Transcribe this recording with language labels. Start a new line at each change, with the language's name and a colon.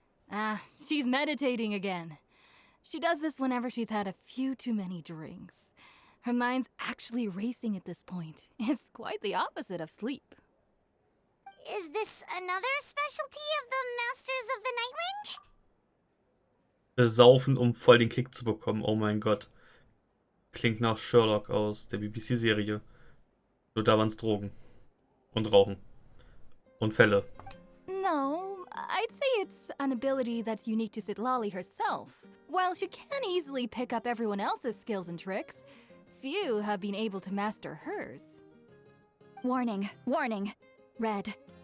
English: Ah, she's meditating again. She does this whenever she's had a few too many drinks. Her mind's actually racing at this point. It's quite the opposite of sleep. Is this another specialty of the Masters of the Nightwind?
German: Besaufen, um voll den Kick zu bekommen. Oh mein Gott. Klingt nach Sherlock aus der BBC-Serie. Nur da waren's Drogen. Und Rauchen. Und Fälle.
English: No, I'd say it's an ability that's unique to Sitlali herself. While she can easily pick up everyone else's skills and tricks, few have been able to master hers. Warning, warning. Red.